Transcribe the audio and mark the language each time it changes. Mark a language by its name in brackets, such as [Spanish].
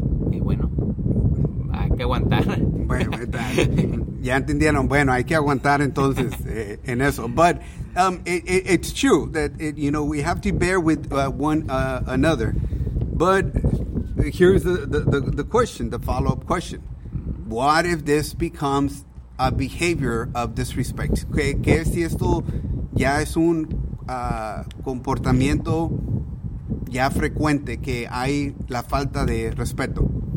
[Spanish] Y bueno, hay que aguantar. Bueno, ya entendieron. Bueno, hay que aguantar entonces en eso. [English] But it's true that, you know, we have to bear with one another. But here's the question, the follow-up question. What if this becomes a behavior of disrespect? [Spanish] ¿Qué si esto ya es un comportamiento ya frecuente que hay la falta de respeto?